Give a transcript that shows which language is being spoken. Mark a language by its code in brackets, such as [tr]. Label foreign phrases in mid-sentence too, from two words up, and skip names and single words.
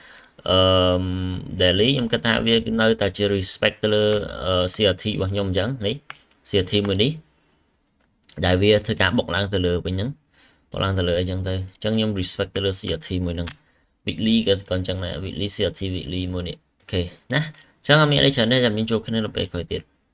[km] daily ខ្ញុំគិតថាវានៅតែជា respect ទៅលើ CRT របស់ខ្ញុំអញ្ចឹងនេះ CRT មួយនេះដែលវាធ្វើការបុកឡើងទៅលើវិញហ្នឹងបុកឡើងទៅលើអីចឹងទៅអញ្ចឹងខ្ញុំ respect ទៅលើ CRT មួយហ្នឹង weekly ក៏អញ្ចឹងដែរ weekly CRT weekly មួយនេះអូខេណាអញ្ចឹងអត់មានអីច្រើនទេចាំយើងជួបគ្នានៅពេលក្រោយទៀត